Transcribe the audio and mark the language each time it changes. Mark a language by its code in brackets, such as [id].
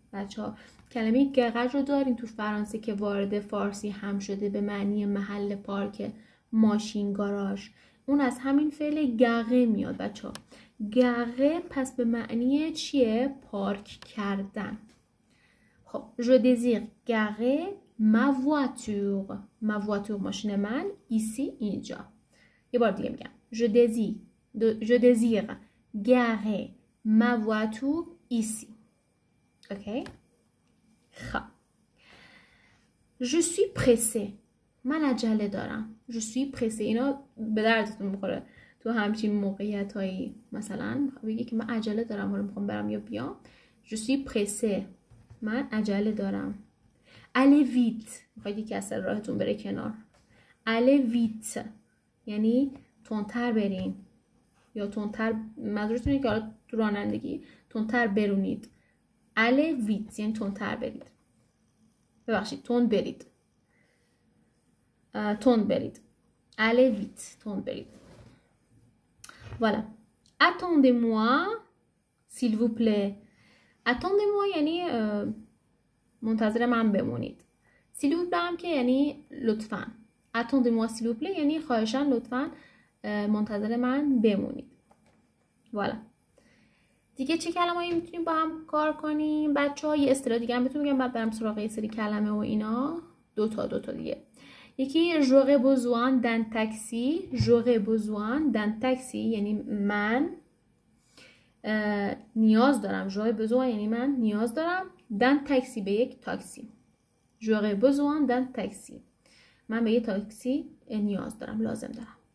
[fa] بچه‌ها کلمه گرج رو داریم تو فرانسه که وارد فارسی هم شده به معنی محل پارک، ماشین، گاراژ. اون از همین فعل گره میاد بچه‌ها. گره پس به معنی چیه؟ پارک کردن. [fr] خب je désire garer ma voiture. ma voiture [fa] ماشین من، [fr] ici [fa] اینجا. یه بار دیگه میگم [fr] je désire garer ma voiture ici. [fa] اوکی. خب [fr] je suis pressée [fa] من عجله دارم. [fr] je suis pressée [fa] اینا به دردتون میخوره تو همچین موقعیت هایی. مثلا بگی که من عجله دارم، حالا میخوام برم یا بیام. [fr] je suis pressée [fa] من عجله دارم. [fr] allez vite [fa] میخواید یکی از راهتون بره کنار. allez vite یعنی تندتر برین یا تندتر، منظورتونه که حالا تو رانندگی تندتر برونید. [fr] allez vite [fa] یعنی تندتر برید. ببخشید تند برید. تند برید. [fr] allez vite [fa] تند برید. [fr] voilà. attendez-moi s'il vous plaît. attendez-moi [fa] یعنی منتظر من بمونید. [fr] s'il vous plaît [fa] هم که یعنی لطفاً. [fr] attendez-moi s'il vous plaît [fa] یعنی خواهشاً لطفاً منتظر من بمونید. [fr] voilà. [fa] دیگه چه کلمه‌ای میتونیم با هم کار کنیم بچه‌ها؟ یه اصطلاح دیگه هم بهتون میگم، بعد برم سراغ یه سری کلمه و اینا. دو تا دیگه. [fr] یکی j'aurais besoin d'un taxi. j'aurais besoin d'un taxi [fa] یعنی من نیاز دارم. [fr] j'aurais besoin [fa] یعنی من نیاز دارم. [fr] d'un taxi [fa] به یک تاکسی. [fr] j'aurais besoin d'un taxi [fa] من به یک تاکسی نیاز دارم، لازم دارم.